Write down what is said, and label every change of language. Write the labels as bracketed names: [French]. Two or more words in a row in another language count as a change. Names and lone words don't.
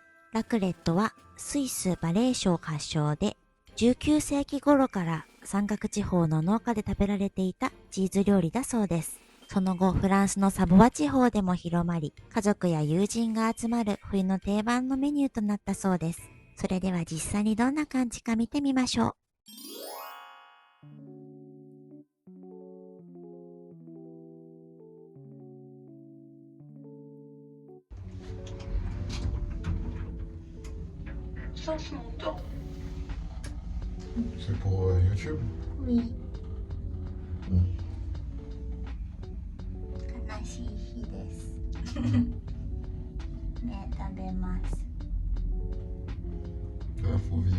[Japanese] ラクレットはスイスバレー省発祥で、19世紀頃から山岳地方の農家で食べられていたチーズ料理だそうです。その後、フランスのサヴォワ地方でも広まり、家族や友人が集まる冬の定番のメニューとなったそうです。それでは実際にどんな感じか見てみましょう。 [French] Sauce mouton. C'est pour YouTube? Oui. [Japanese] うん。悲しい日です。ね、食べます。 [French] Là, faut vivre.